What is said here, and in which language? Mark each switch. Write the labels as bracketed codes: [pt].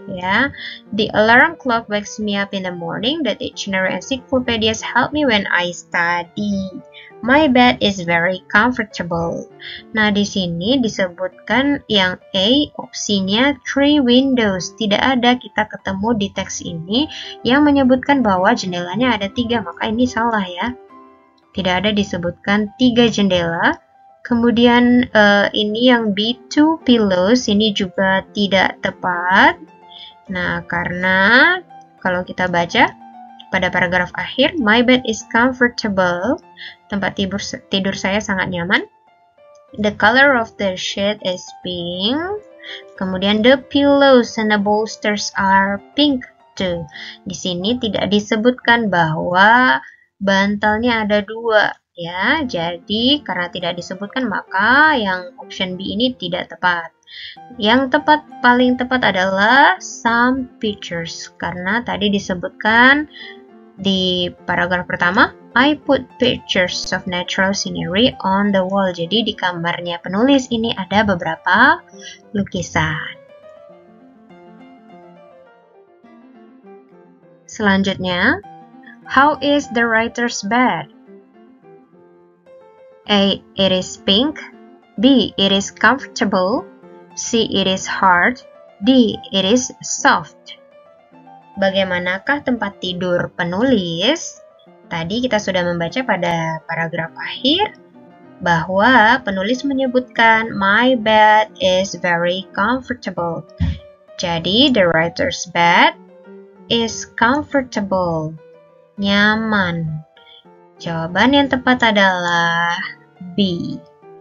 [en] Ya, the alarm clock wakes me up in the morning. The dictionary encyclopedias help me when I study. My bed is very comfortable. [id] Nah, di sini disebutkan yang A, opsinya 3 windows. Tidak ada, kita ketemu di teks ini yang menyebutkan bahwa jendelanya ada 3, maka ini salah ya. Tidak ada disebutkan 3 jendela. Kemudian ini yang B, 2 pillows, ini juga tidak tepat. Nah, karena kalau kita baca pada paragraf akhir, my bed is comfortable. Tempat tidur saya sangat nyaman. [en] The color of the sheet is pink. Kemudian the pillows and the bolsters are pink too. [id] Di sini tidak disebutkan bahwa bantalnya ada 2 ya. Jadi karena tidak disebutkan maka yang option B ini tidak tepat. Yang paling tepat adalah some pictures karena tadi disebutkan di paragraf pertama I put pictures of natural scenery on the wall. Jadi di kamarnya penulis ini ada beberapa lukisan. [en] Selanjutnya, how is the writer's bed? A. It is pink. B. It is comfortable. C. It is hard. D. It is soft. [id] Bagaimanakah tempat tidur penulis? Tadi kita sudah membaca pada paragraf akhir bahwa penulis menyebutkan my bed is very comfortable. [en] Jadi the writer's bed is comfortable. [id] Nyaman. Jawaban yang tepat adalah B.